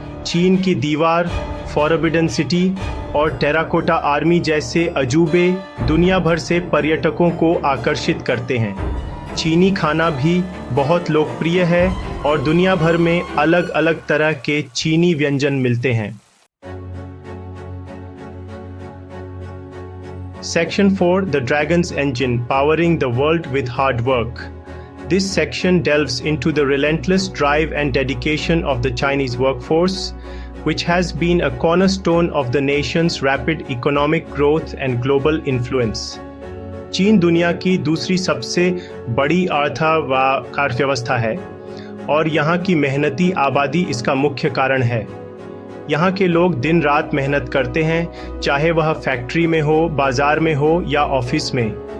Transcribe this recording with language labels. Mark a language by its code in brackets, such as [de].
[hi] चीन की दीवार, फॉरबिडन सिटी और टेराकोटा आर्मी जैसे अजूबे दुनिया भर से पर्यटकों को आकर्षित करते हैं। चीनी खाना भी बहुत लोकप्रिय है और दुनिया भर में अलग अलग तरह के चीनी व्यंजन मिलते हैं। [en] Section 4, The Dragon's Engine, Powering the World with Hard Work. This section delves into the relentless drive and dedication of the Chinese workforce, which has been a cornerstone of the nation's rapid economic growth and global influence. [hi] चीन दुनिया की दूसरी सबसे बड़ी अर्थव्यवस्था है और यहाँ की मेहनती आबादी इसका मुख्य कारण है। यहाँ के लोग दिन रात मेहनत करते हैं, चाहे वह फैक्ट्री में हो, बाजार में हो या ऑफिस में।